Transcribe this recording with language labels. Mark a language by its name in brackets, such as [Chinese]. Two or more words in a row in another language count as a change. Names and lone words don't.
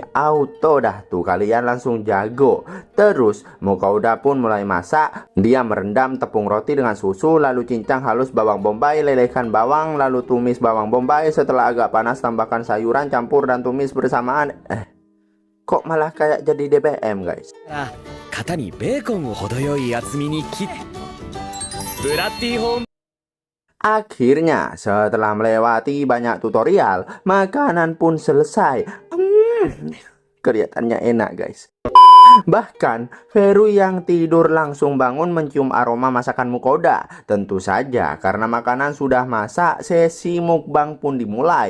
[Indonesian] Auto dah tuh kalian langsung jago. Terus Mukauda pun mulai masak. Dia merendam tepung roti dengan susu, lalu cincang halus bawang bombay, lelehkan bawang, lalu tumis bawang bombay. Setelah agak panas tambahkan sayuran, campur dan tumis bersamaan. Kok malah kayak jadi DBM guys. [Japanese] 型にベーコンを程よい厚みに切ってブラッディホーム [Indonesian] Akhirnya setelah melewati banyak tutorial, makanan pun selesai. Kelihatannya enak guys. Bahkan Veru yang tidur langsung bangun mencium aroma masakan Mukauda. Tentu saja karena makanan sudah masak, sesi mukbang pun dimulai.